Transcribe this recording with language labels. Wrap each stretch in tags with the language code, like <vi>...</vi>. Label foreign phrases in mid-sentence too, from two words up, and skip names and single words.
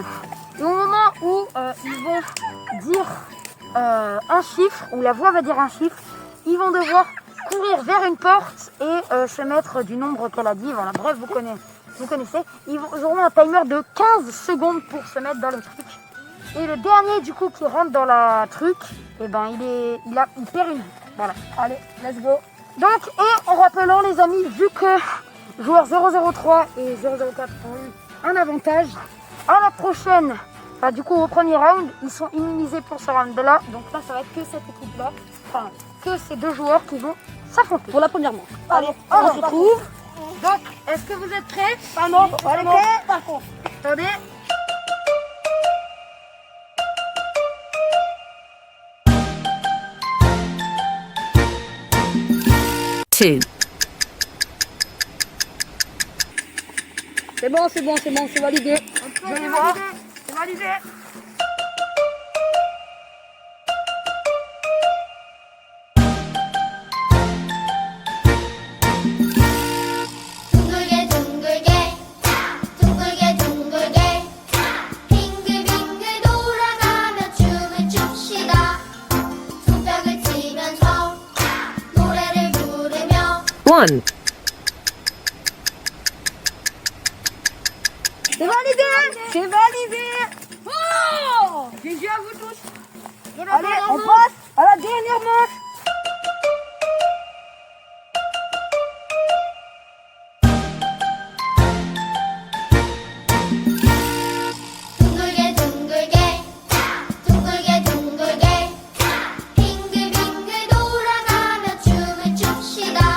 <fr>Et au moment où ils vont dire un chiffre, ou la voix va dire un chiffre, ils vont devoir courir vers une porte et se mettre du nombre qu'elle a dit. Voilà, bref, vous connaissez. Ils auront un timer de 15 secondes pour se mettre dans le truc. Et le dernier du coup qui rentre dans la truc, et ben il perd une vie. Voilà. Allez,</fr> <en>let's go.</en> <fr>Donc, et en rappelant les amis, vu que joueurs 003 et 004 ont eu un avantage, à la prochaine, bah, du coup au premier round, ils sont immunisés pour ce round là. Donc là ça va être que cette équipe là, enfin que ces 2 joueurs qui vont s'affronter. Pour la première manche. Allez, on se retrouve. Donc, est-ce que vous êtes prêts? Pas non, Allez, non. prêts? Par contre. Attendez.</fr> <en>Two.</en> <fr>C'est bon, c'est validé. Vous allez voir. C'est validé.</fr> <ko>둥글게 둥글게 둥글게 둥글게 빙글빙글 돌아가며 춤을 춥시다. 손뼉을 치면서 노래를 부르며</ko> <en>One.</en> <fr>C'est validé. C'est validé. Oh, GG à vous tous. Allez, on passe à la dernière manche.</fr> <ko>둥글게 둥글게 둥글게 둥글게 빙글빙글 돌아가며 춤을 춥시다.</ko>